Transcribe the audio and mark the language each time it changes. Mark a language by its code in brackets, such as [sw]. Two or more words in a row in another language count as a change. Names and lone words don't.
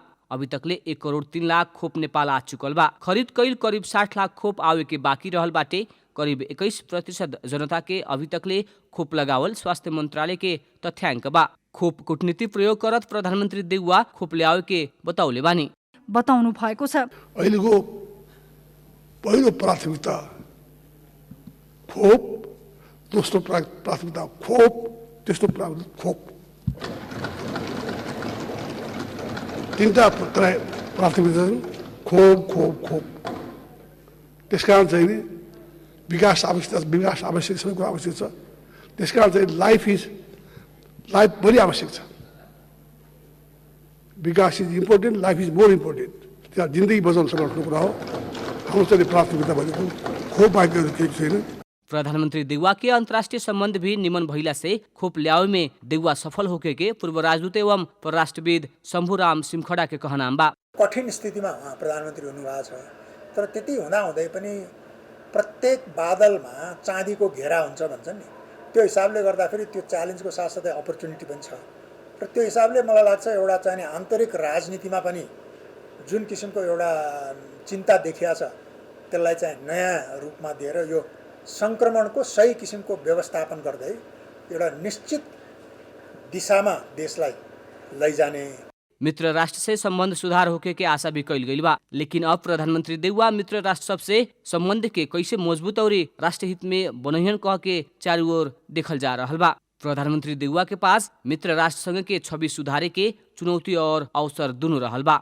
[bho] अभी तकले 1 करोड़ 3 लाख खोप नेपाल आ चुकल बा। खरीद कईल करीब 60 लाख खोप आवे के बाकी रहल बाटे। करीब 21% जनता के अभी तकले खोप लगावल स्वास्थ्य मंत्रालय के तथ्याङ्क बा। खोप कूटनीति प्रयोग करत प्रधानमन्त्री देउवा खोप ल्यावे के बताउले बानी। [ne] बताउनु भएको छ अहिलेको पहिलो प्राथमिकता खोप, दोस्रो प्राथमिकता खोप, तेस्रो प्राथमिकता खोप, तीनटा प्राथमिकता खोप खोप खोप। त्यसकारण चाहिँ विकास आवश्यक सबै कुरा आवश्यक छ। त्यसकारण चाहिँ लाइफ बढी आवश्यक छ। [en] विकास is important, life is more important। [ne] त्यहाँ जिन्दगी बचाउन सक्ने कुरा हो। हाम्रो चाहिँ प्राथमिकता भनेको खोप बाहेक केही छैन। [bho] प्रधानमंत्री देउवा के अंतर्राष्ट्रीय संबंध भी निमन भइला से खोप ल्यावे में देउवा सफल होके के पूर्व राजदूत एवं परराष्ट्रविद शम्भुराम सिमखडा के कहनाम बा। [ne] कठिन स्थितिमा प्रधानमन्त्री हुनुभएको छ, तर त्यति हुँदाहुँदै पनि प्रत्येक बादलमा चाँदीको घेरा हुन्छ भन्छन् नि, त्यो हिसाबले गर्दाखेरि त्यो च्यालेन्जको साथसाथै अपर्च्युनिटी पनि छ। र त्यो हिसाबले मलाई लाग्छ एउटा चाहिँ आन्तरिक राजनीतिमा पनि जुन किसिमको एउटा चिन्ता देखिया छ त्यसलाई चाहिँ नयाँ रूपमा दिएर यो सङ्क्रमणको सही किसिमको व्यवस्थापन गर्दै एउटा निश्चित दिशामा देशलाई लैजाने। [bho] मित्र राष्ट्र से संबंध सुधार होके के आशा भी कैल गई बा, लेकिन अब प्रधानमंत्री देउवा मित्र राष्ट्र सब से संबंध के कैसे मजबूत और राष्ट्र हित में बनहियन कह के चारों ओर देखल जा रहा बा। प्रधानमंत्री देउवा के पास मित्र राष्ट्र संघ के छवि सुधारे के चुनौती और अवसर दोनों रहल बा।